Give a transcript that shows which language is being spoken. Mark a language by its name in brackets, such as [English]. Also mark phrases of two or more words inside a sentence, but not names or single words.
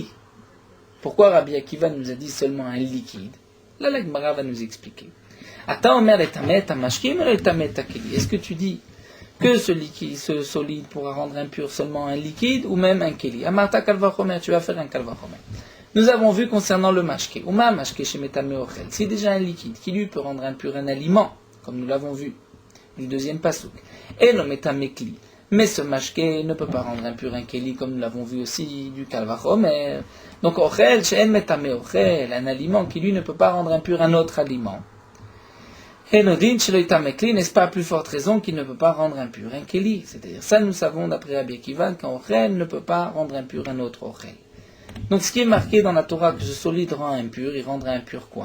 [French] Pourquoi Rabbi Akiva nous a dit seulement un liquide? Là, la Gemara va nous expliquer. Est-ce que tu dis que ce liquide, ce solide pourra rendre impur seulement un liquide ou même un keli? [Hebrew] אמרת קל וחומר, [French] tu vas faire un kalvachomer. Nous avons vu concernant le mashke. [Hebrew] ומה משקה שמטמא אוכל. [French] C'est déjà un liquide qui lui peut rendre impur un aliment, comme nous l'avons vu du deuxième pasuk. Et le [Hebrew] מטמא כלי. [French] Mais ce mashke ne peut pas rendre impur un keli, comme nous l'avons vu aussi du kalvachomer. Donc [Hebrew] אוכל שאין מטמא אוכל, [French] un aliment qui lui ne peut pas rendre impur un autre aliment. Et [Hebrew] נודין שלא יטמא כלי, [French] n'est-ce pas à plus forte raison qu'il ne peut pas rendre impur un keli? C'est-à-dire ça nous savons d'après Rabbi Akiva qu'un ochel ne peut pas rendre impur un autre ochel. Donc ce qui est marqué dans la Torah que ce solide rend impur, il rendra impur quoi?